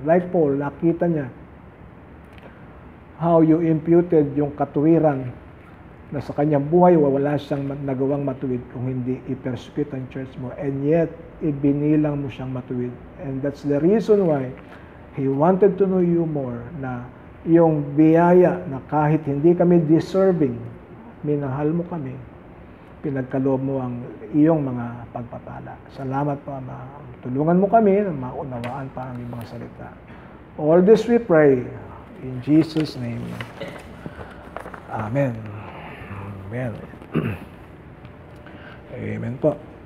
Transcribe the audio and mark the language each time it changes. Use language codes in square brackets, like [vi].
[tl] Like Paul, nakita niya [en] how you imputed [tl] yung katuwiran na sa kanyang buhay wala siyang nagawang matuwid kung hindi i-persecute ang church mo, [en] and yet [tl] ibinilang mo siyang matuwid. [en] And that's the reason why He wanted to know you more, [tl] na yung biyaya na kahit hindi kami deserving, minahal mo kami, pinagkaloob mo ang iyong mga pagpapala. Salamat po, Ama. Tulungan mo kami na maunawaan pa ang iyong mga salita. [en] All this we pray in Jesus' name. Amen. Amen. [tl] Amen po.